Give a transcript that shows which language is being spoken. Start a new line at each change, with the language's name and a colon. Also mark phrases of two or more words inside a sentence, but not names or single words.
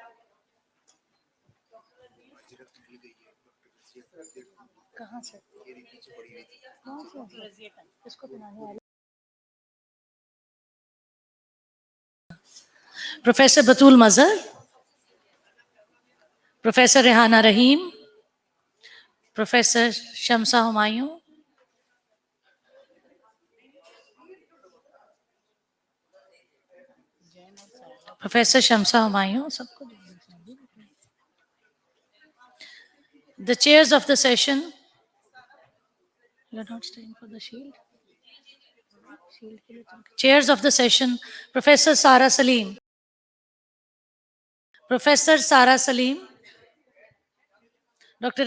Hindi: कहाँ से? कहाँ से? किसको बनाने वाले?
English: Professor Batul Mazhar, Professor Rehana Rahim, Professor Shamsa Humayun, Professor Shamsa Humayun, the chairs of the session. You're not staying for the shield? Chairs of the session, Professor Sara Salim. Professor Sara Salim. Dr.